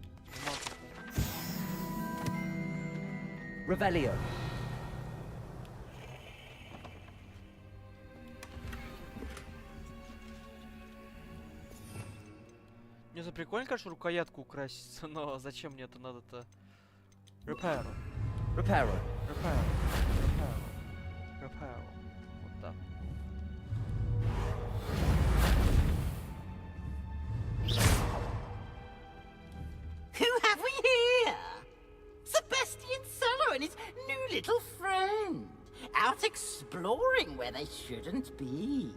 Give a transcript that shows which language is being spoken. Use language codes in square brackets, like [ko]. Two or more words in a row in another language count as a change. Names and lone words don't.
[en] Revelio. [ru] Не, это прикольно, конечно, рукоятку украсить, но зачем мне это надо-то? [en] Repair. Reparo. Repair. Repair. Repair. [ru] Вот так. [en] Who have we here? Sebastian Solo and his new little friend. Out exploring where they shouldn't be.